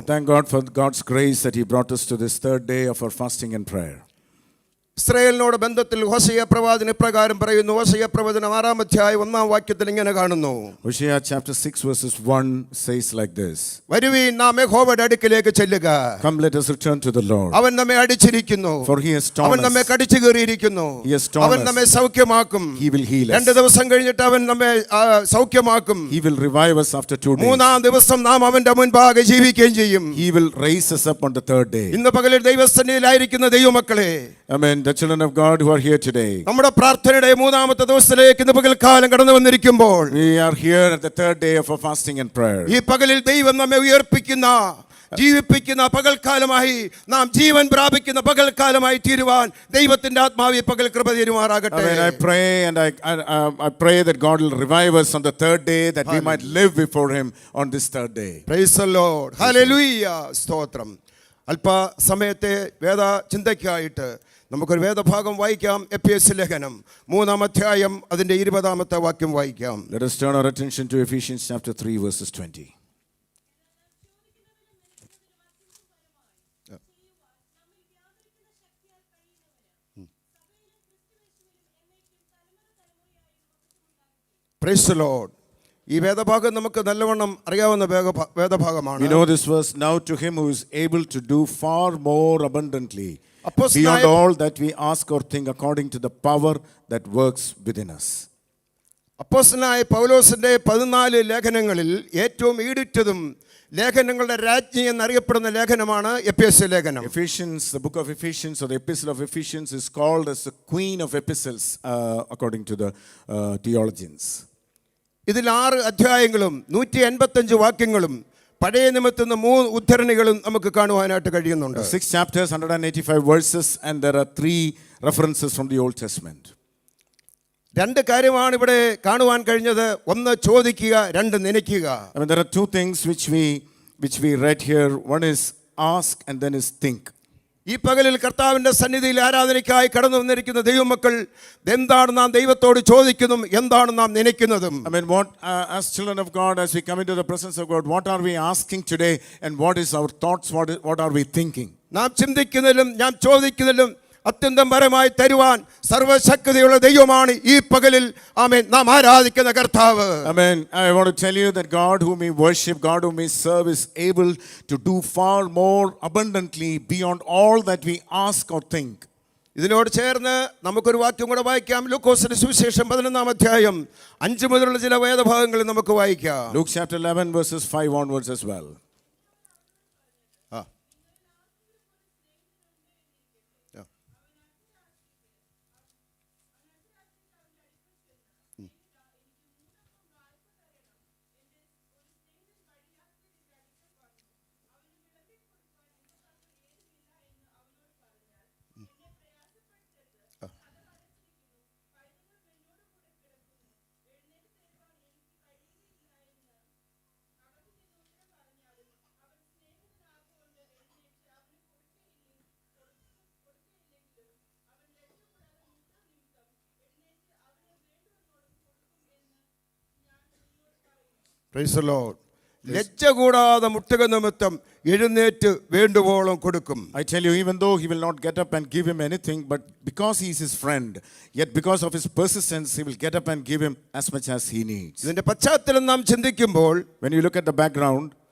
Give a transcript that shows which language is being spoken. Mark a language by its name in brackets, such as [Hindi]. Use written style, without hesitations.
[English] I thank God for God's grace that He brought us to this third day of our fasting and prayer. [Malayalam] ഇസ്രായേലിനോട് ബന്ധത്തിൽ ഹോശയ്യ പ്രവാചകൻ ഇപ്രകാരം പറയുന്നു. ഹോശയ്യ പ്രവചനം 6-ാം അധ്യായം 1-ാം വാക്യത്തിൽ ഇങ്ങനെ കാണുന്നു. [English] Hosea chapter 6 verses 1 says like this. [Malayalam] വരുവീൻ, നാം യഹോവയുടെ അടുക്കിലേക്ക് ചെല്ലുക. [English] Come, let us return to the Lord. [Malayalam] അവൻ നമ്മെ അടിച്ചിരിക്കുന്നു, [English] For He has torn [Malayalam] അവൻ നമ്മെ [English] us. [Malayalam] കടിച്ചു കീറിയിരിക്കുന്നു, [English] He has torn [Malayalam] അവൻ [English] us. [Malayalam] നമ്മെ സൗഖ്യമാക്കും. [English] He will heal us. [Malayalam] 2 ദിവസം കഴിഞ്ഞിട്ട് അവൻ നമ്മെ സൗഖ്യമാക്കും. [English] He will revive us after 2 days. [Malayalam] 3-ാം ദിവസം നാം അവന്റെ മുൻപാകെ ജീവിക്കുകയും ചെയ്യും. [English] He will raise us up on the third day. [Malayalam] ഇന്ന് പകലിൽ ദൈവസന്നിധിയിലായിരിക്കുന്ന ദൈവമക്കളെ, [English] Amen. The children of God who are here today. [Malayalam] നമ്മുടെ പ്രാർത്ഥനയുടെ 3-ാമത്തെ ദിവസത്തിലേക്ക് ഇന്ന് പകൽക്കാലം കടന്നു വന്നിരിക്കുമ്പോൾ [English] We are here at the third day of our fasting and prayer. [Malayalam] ഈ പകലിൽ ദൈവം നമ്മെ ഉയർപ്പിക്കുന്ന, ജീവിപ്പിക്കുന്ന പകൽക്കാലമായി, നാം ജീവൻ പ്രാപിക്കുന്ന പകൽക്കാലമായി തീരുവാൻ ദൈവത്തിന്റെ ആത്മാവ് ഈ പകൽ കൃപ തരുമാറാകട്ടെ. [English] Amen. I pray and I pray that God will revive us on the third day, that we might live before Him on this third day. Praise the Lord. Hallelujah. സ്തോത്രം. [Malayalam] അല്പസമയത്തെ വേദ ചിന്തയ്ക്കായിട്ട് നമുക്കൊരു വേദഭാഗം വായിക്കാം. എഫേസ്യ ലേഖനം 3-ാം അധ്യായം അതിന്റെ 20-ാമത്തെ വാക്യം വായിക്കാം. [English] Let us turn our attention to Ephesians chapter 3 verses 20. Praise the Lord. [Malayalam] ഈ വേദഭാഗം നമുക്ക് നല്ലവണ്ണം അറിയാവുന്ന വേദഭാഗമാണ്. [English] We know this verse. Now to Him who is able to do far more abundantly beyond all that we ask or think, according to the power that works within us. [Malayalam] അപ്പോസ്തലനായ പൗലോസിന്റെ 14 ലേഖനങ്ങളിൽ ഏറ്റവും ഈടുറ്റതും ലേഖനങ്ങളുടെ രാജ്ഞി എന്നറിയപ്പെടുന്ന ലേഖനമാണ് എഫേസ്യ ലേഖനം. [English] Ephesians, the book of Ephesians or the epistle of Ephesians is called as the queen of epistles according to the theologians. [Malayalam] ഇതിൽ 6 അധ്യായങ്ങളും 185 വാക്യങ്ങളും പഴയ നിയമത്തിൽ 3 ഉദ്ധരണികളും നമുക്ക് കാണുവാനായിട്ട് കഴിയുന്നുണ്ട്. [English] 6 chapters, 185 verses, and there are 3 references from the Old Testament. [Malayalam] 2 കാര്യമാണ് ഇവിടെ കാണുവാൻ കഴിഞ്ഞത്. 1 ചോദിക്കുക, 2 നനയ്ക്കുക. [English] I mean, there are 2 things which we read here. One is ask and then is think. [Malayalam] ഈ പകലിൽ കർത്താവിന്റെ സന്നിധിയിൽ ആരാധനയ്ക്കായി കടന്നു വന്നിരിക്കുന്ന ദൈവമക്കൾ, എന്താണ് നാം ദൈവത്തോട് ചോദിക്കുന്നതും എന്താണ് നാം നനയ്ക്കുന്നതും? [English] I mean, what as children of God, as we come into the presence of God, what are we asking today, and what is our thoughts, what are we thinking? [Malayalam] നാം ചിന്തിക്കുന്നതിലും നാം ചോദിക്കുന്നതിലും അത്യന്തം പരമായി തരുവാൻ സർവശക്തിയുള്ള ദൈവമാണ് ഈ പകലിൽ ആമേൻ നാം ആരാധിക്കുന്ന കർത്താവ്. [English] Amen. I want to tell you that God whom we worship, God whom we serve, is able to do far more abundantly beyond all that we ask or think. [Malayalam] ഇതിനോട് ചേർന്ന് നമുക്കൊരു വാക്യം കൂടെ വായിക്കാം. ലൂക്കോസിന്റെ സുവിശേഷം 11-ാം അധ്യായം 5 മുതലുള്ള ചില വേദഭാഗങ്ങൾ നമുക്ക് വായിക്കാം. [English] Luke chapter 11 verses 5 onwards as well. Praise the Lord. [Malayalam] ലജ്ജ കൂടാതെ മുട്ടുക നിമിത്തം എഴുന്നേറ്റ് വേണ്ടുവോളം കൊടുക്കും. [English] I tell you, even though he will not get up and give him anything, but because he is his friend, yet because of his persistence, he will get up and give him as much as he needs. [Malayalam] ഇതിന്റെ പശ്ചാത്തലം നാം ചിന്തിക്കുമ്പോൾ, [English] when you look at the background,